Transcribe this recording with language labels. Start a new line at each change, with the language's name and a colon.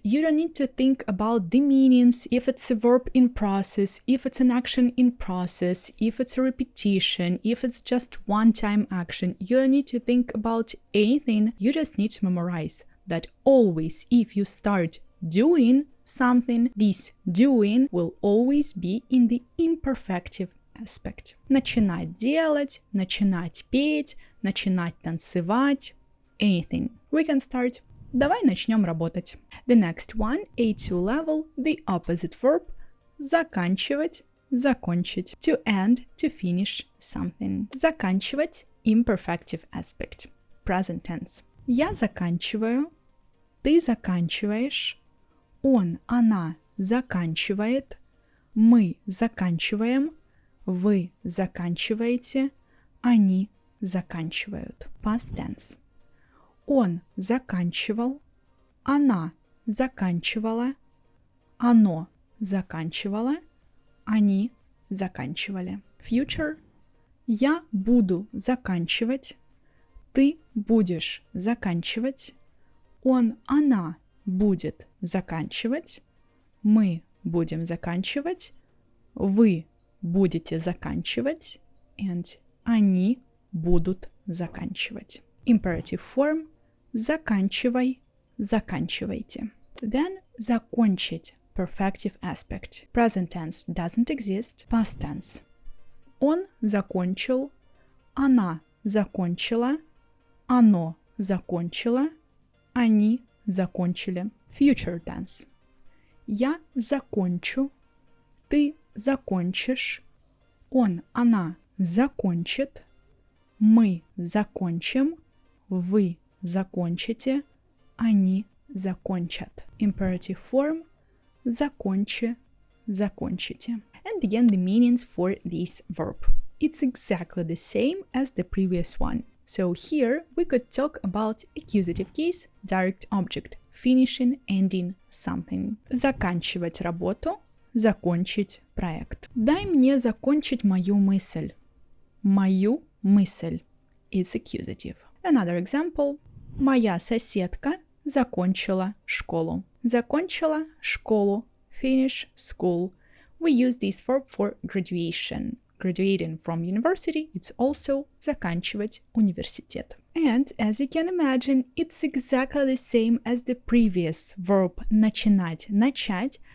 English: You don't need to think about the meanings, if it's a verb in process, if it's an action in process, if it's a repetition, if it's just one-time action. You don't need to think about anything. You just need to memorize that always if you start doing something, this doing will always be in the imperfective aspect.
Russian: Начинать делать, начинать петь, начинать танцевать,
English: anything. We can start.
Russian: Давай начнем работать.
English: The next one, A2 level, the opposite verb, заканчивать, закончить. To end, to finish something. Заканчивать, imperfective aspect. Present tense.
Russian: Я заканчиваю, ты заканчиваешь, он, она заканчивает, мы заканчиваем, вы заканчиваете, они заканчивают.
English: Past tense.
Russian: Он заканчивал, она заканчивала, оно заканчивало, они заканчивали.
English: Future.
Russian: Я буду заканчивать, ты будешь заканчивать, он, она будет заканчивать, мы будем заканчивать, вы будете заканчивать, and они будут заканчивать.
English: Imperative form.
Russian: Заканчивай, заканчивайте.
English: Then закончить, perfective aspect. Present tense doesn't exist. Past tense.
Russian: Он закончил, она закончила, оно закончило, они закончили.
English: Future tense.
Russian: Я закончу, ты закончишь, он, она закончит, мы закончим, вы закончите, они закончат.
English: Imperative form – закончи, закончите. And again, the meanings for this verb. It's exactly the same as the previous one. So here we could talk about accusative case, direct object, finishing, ending something.
Russian: Заканчивать работу, закончить проект. Дай мне закончить мою мысль. Мою мысль.
English: It's accusative. Another example.
Russian: Моя соседка закончила школу. Закончила школу.
English: Finish school. We use this verb for graduation. Graduating from university, it's also
Russian: заканчивать университет.
English: And as you can imagine, it's exactly the same as the previous verb начинать, начать.